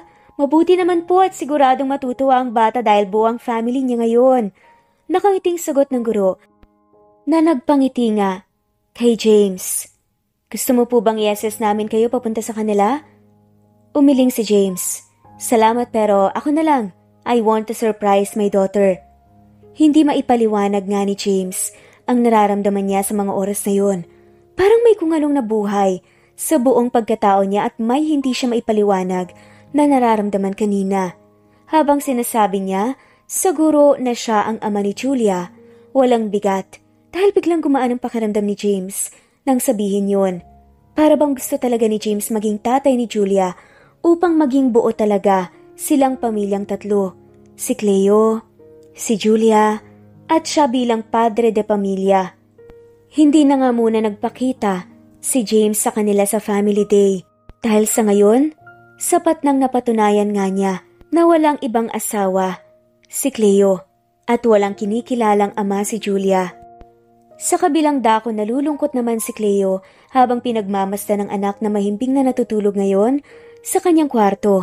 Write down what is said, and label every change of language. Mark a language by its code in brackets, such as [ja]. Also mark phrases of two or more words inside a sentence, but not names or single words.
[tl] Mabuti naman po at siguradong matutuwa ang bata dahil buo ang family niya ngayon. Nakangiting sagot ng guro na nagpangiti nga kay James. Gusto mo po bang i-assess namin kayo papunta sa kanila? Umiling si James. Salamat pero ako na lang. [en] I want to surprise my daughter. [tl] Hindi maipaliwanag nga ni James ang nararamdaman niya sa mga oras na yun. Parang may kung anong nabuhay sa buong pagkatao niya at may hindi siya maipaliwanag na nararamdaman kanina. Habang sinasabi niya, siguro na siya ang ama ni Julia, walang bigat dahil biglang gumaan ang pakiramdam ni James nang sabihin yun. Para bang gusto talaga ni James maging tatay ni Julia upang maging buo talaga silang pamilyang tatlo, si Cleo, si Julia, at siya bilang padre de pamilya. Hindi na nga muna nagpakita si James sa kanila sa family day dahil sa ngayon, sapat nang napatunayan nga niya na walang ibang asawa, si Cleo, at walang kinikilalang ama si Julia. Sa kabilang dako nalulungkot naman si Cleo habang pinagmamasdan ng anak na mahimbing na natutulog ngayon sa kanyang kwarto.